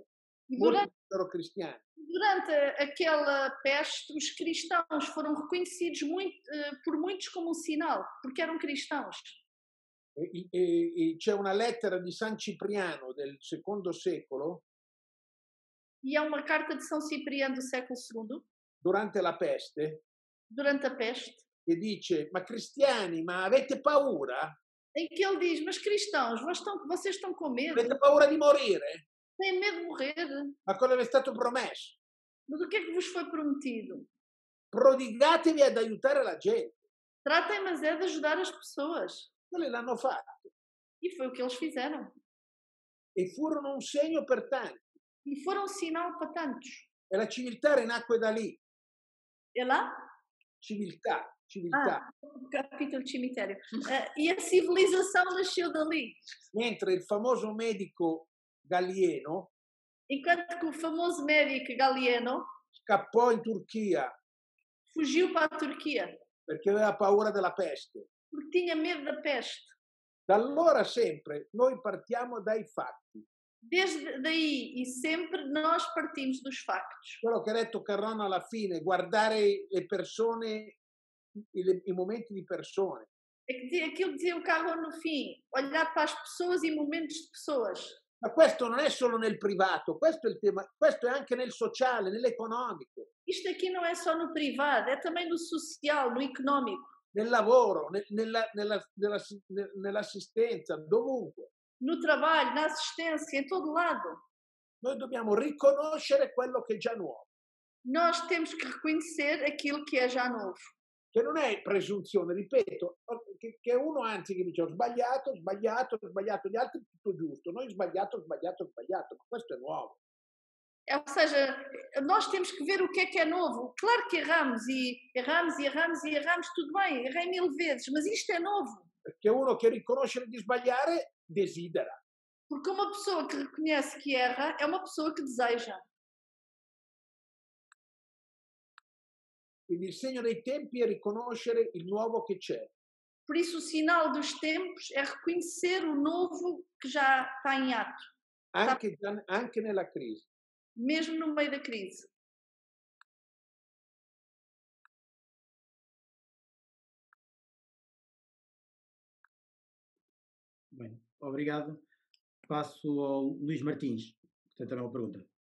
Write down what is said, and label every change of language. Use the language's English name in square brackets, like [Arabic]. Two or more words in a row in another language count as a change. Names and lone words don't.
[Italian] E Molti erano cristiani. [Portuguese] durante aquela peste, os cristãos foram reconhecidos por muitos como um sinal, porque eram cristãos. [Italian] E c'è una lettera di San Cipriano del secondo secolo, [Portuguese] E há uma carta de São Cipriano do século II, [Italian] durante la peste, [Portuguese] durante a peste, [Italian] che dice: ma cristiani, ma avete paura? [Portuguese] em que ele diz: Mas cristãos, vocês estão com medo? [Italian] Avete paura di morire? [Portuguese] Têm medo de morrer? [Italian] Ma cosa vi è stato promesso? [Portuguese] Mas o que é que vos foi prometido? [Italian] Prodigatevi ad aiutare la gente. [Portuguese] Tratem, mas é de ajudar as pessoas. [Italian] Quelli l'hanno fatto [Portuguese] E foi o que eles fizeram. [Italian] e furono un segno per tanti. [Portuguese] E foram um sinal para tantos. [Italian] E la civiltà rinacque da lì. [Portuguese] É lá? [Italian] Civiltà. [Portuguese] Capítulo de cemitério. E a civilização nasceu dali. [Italian] Mentre il famoso medico Gallieno [Portuguese] Enquanto que o famoso médico Galeno [Italian] scappò in Turchia [Portuguese] fugiu para a Turquia [Italian] perché aveva paura della peste. [Portuguese] porque tinha medo da peste. [Italian] Da allora sempre noi partiamo dai fatti. [Portuguese] Desde daí e sempre nós partimos dos factos. [Italian] Quello che ha detto Carrano alla fine, guardare le persone, i momenti di persone. [Portuguese] Aquilo que dizia o Carro no fim, olhar para as pessoas e momentos de pessoas. [Italian] Ma questo non è solo nel privato, questo è il tema, questo è anche nel sociale, nell'economico, [Portuguese] Isto aqui não é só no privado, é também no social, no económico, [Italian] nel lavoro, nell'assistenza, dovunque. [Portuguese] no trabalho, na assistência, em todo lado. [Italian] Noi dobbiamo riconoscere quello che è già nuovo, [Portuguese] Nós temos que reconhecer aquilo que é já novo. [Italian] che non è presunzione, ripeto, che uno anzi che dice ho sbagliato, gli altri tutto giusto, noi sbagliato, ma questo è nuovo. [Portuguese] Ou seja, nós temos que ver o que é novo. Claro que erramos, tudo bem, errei 1000 vezes, mas isto é novo. [Italian] Perché uno che riconosce di sbagliare desidera. [Portuguese] Porque uma pessoa que reconhece que erra é uma pessoa que deseja. [Italian] Quindi il segno dei tempi è riconoscere il nuovo che c'è. [Portuguese] Por isso, o sinal dos tempos é reconhecer o novo que já está em ato, [Italian] Anche nella crisi. [Portuguese] mesmo no meio da crise. Bem, obrigado. Passo ao Luís Martins, que tem também uma pergunta.